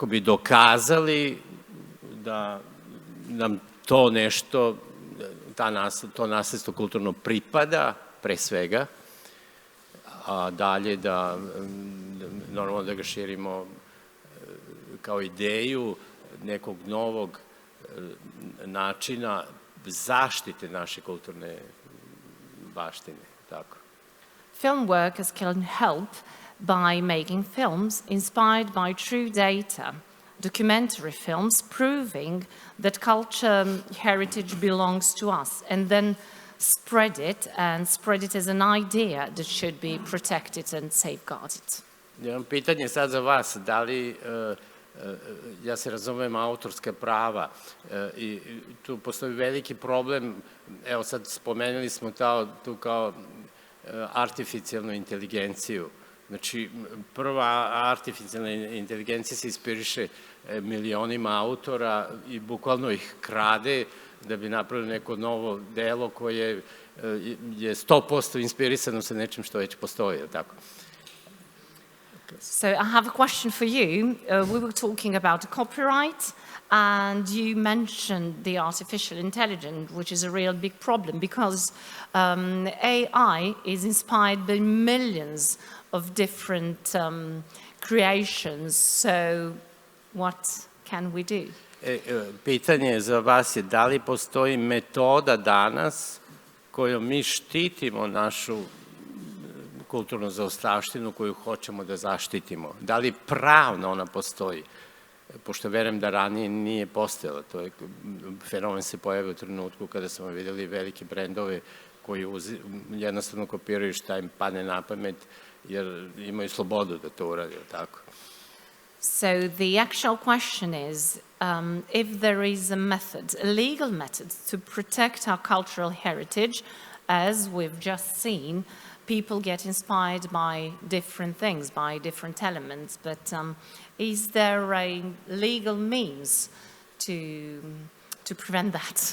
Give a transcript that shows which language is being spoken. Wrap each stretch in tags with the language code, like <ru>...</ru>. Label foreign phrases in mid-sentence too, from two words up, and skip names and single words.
<sr>bi dokazali da nam to nešto, to nasledstvo kulturno pripada, pre svega, a dalje da normalno da ga širimo kao ideju nekog novog načina zaštite naše kulturne baštine, tako.</sr> <en>Film workers can help by making films inspired by true data, documentary films proving that culture heritage belongs to us, and then spread it as an idea that should be protected and safeguarded.</en> <sr>Jedno pitanje sad za vas, da li, ja se razumem, autorska prava i tu postoji veliki problem, evo sad spomenuli smo tu kao artificijalnu inteligenciju. Znači, prva artificijalna inteligencija se inspiriše milionima autora i bukvalno ih krade da bi napravili neko novo delo koje je 100% inspirisano sa nečim što već postoji, tako?</sr> <en>So I have a question for you. We were talking about copyright, and you mentioned the artificial intelligence, which is a real big problem because AI is inspired by millions of different creations. So what can we do?</en> <sr>Pitanje za vas je da li postoji metoda danas kojom mi štitimo našu kulturnu zaostavštinu koju hoćemo da zaštitimo. Da li pravno ona postoji? Pošto verujem da ranije nije postojala. To je, fenomen se pojavio u trenutku kada smo videli velike brendove koji jednostavno kopiraju šta im padne na pamet, jer imaju slobodu da to uradi, tako?</sr> <en>So the actual question is, if there is a method, a legal method, to protect our cultural heritage, as we've just seen, people get inspired by different things, by different elements, but is there a legal means to prevent that?</en>